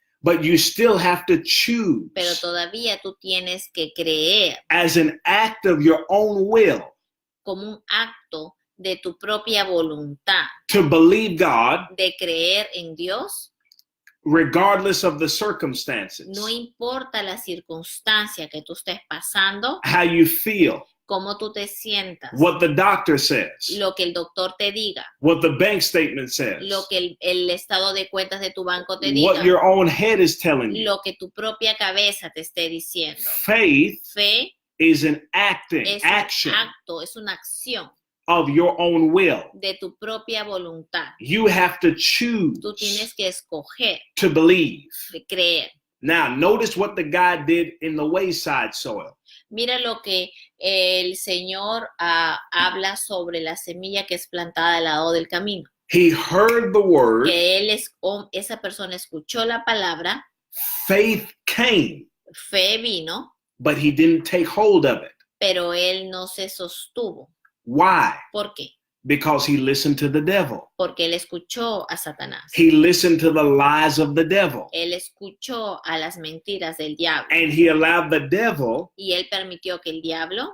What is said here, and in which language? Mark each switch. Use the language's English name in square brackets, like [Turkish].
[English] but you still have to choose [Spanish] pero todavía tú tienes que creer [English] as an act of your own will [Spanish] como un acto de tu propia voluntad, [English] to believe God [Spanish] de creer en Dios. [English] regardless of the circumstances, [Spanish] No importa la circunstancia que tú estés pasando, [English] how you feel, [Spanish] cómo tú te sientas, [English] what the doctor says, [Spanish] lo que el doctor te diga, [English] what the bank statement says, [Spanish] lo que el estado de cuentas de tu banco te diga, [English] what your own head is telling you. [Spanish] lo que tu propia cabeza te esté diciendo. [English] Faith [Spanish] Fe [English] is an [Spanish] es [English] action [Spanish] un acto, es una acción [English] of your own will. [Spanish] de tu propia voluntad. [English] You have to choose [Spanish] Tú tienes que escoger [English] to believe. [Spanish] de creer. [English] Now, notice what the guy did in the wayside soil. [Spanish] Mira lo que el Señor habla sobre la semilla que es plantada al lado del camino. [English] He heard the word, [Spanish] Que esa persona escuchó la palabra, [English] faith came, [Spanish] fe vino, [English] but he didn't take hold of it. [Spanish] pero él no se sostuvo. [English] Why? [Spanish] ¿Por qué? [English] Because he listened to the devil. [Spanish] Porque él escuchó a Satanás. [English] He listened to the lies of the devil. [Spanish] Él escuchó a las mentiras del diablo. [English] And he allowed the devil [Spanish] Y él permitió que el diablo